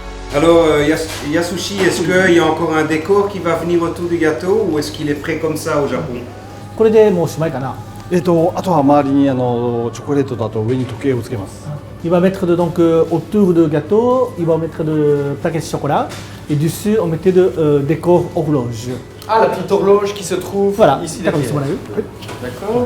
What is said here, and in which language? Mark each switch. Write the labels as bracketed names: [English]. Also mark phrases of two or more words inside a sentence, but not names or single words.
[French] Alors, Yasushi, est-ce qu'il y a encore un décor qui va venir autour du gâteau ou est-ce qu'il est prêt comme ça au Japon? [Japanese] これでもうおしまいかな。あとは周りにチョコレートとあと上に時計をつけます。 [French] Il va mettre donc autour du gâteau, il va mettre de paquets de chocolat et dessus on mettait de décor horloge. Ah, la petite horloge qui se trouve Voilà, ici d'accord, derrière. D'accord.